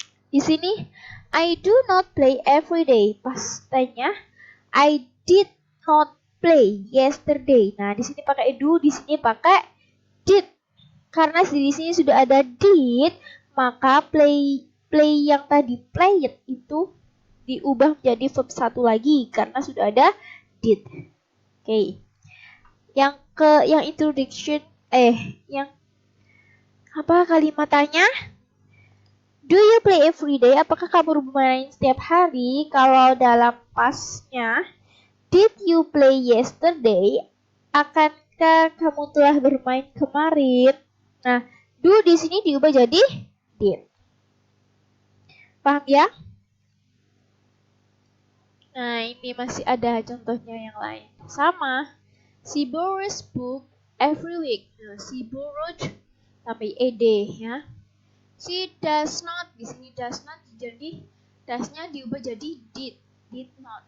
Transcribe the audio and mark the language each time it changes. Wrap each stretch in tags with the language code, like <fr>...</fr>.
<id>Di sini</id> <en>I do not play every day. Pastanya I did not play yesterday.</en> <id>Nah, di sini pakai do, di sini pakai did. Karena di sini sudah ada did, maka play yang tadi played itu diubah menjadi verb 1 lagi karena sudah ada did. Oke. Yang introduction yang apa kalimatannya?</id> <en>Do you play every day?</en> <id>Apakah kamu bermain setiap hari? Kalau dalam pastnya,</id> <en>did you play yesterday?</en> <id>Akankah kamu telah bermain kemarin? Nah, do di sini diubah jadi did. Paham ya? Nah, ini masih ada contohnya yang lain. Sama.</id> <en>She borrows book every week. Nah, she borrowed</en> <id>tapi ed ya.</id> <en>She does not,</en> <id>di sini</id> <en>does not jadi does-nya diubah jadi did not.</en>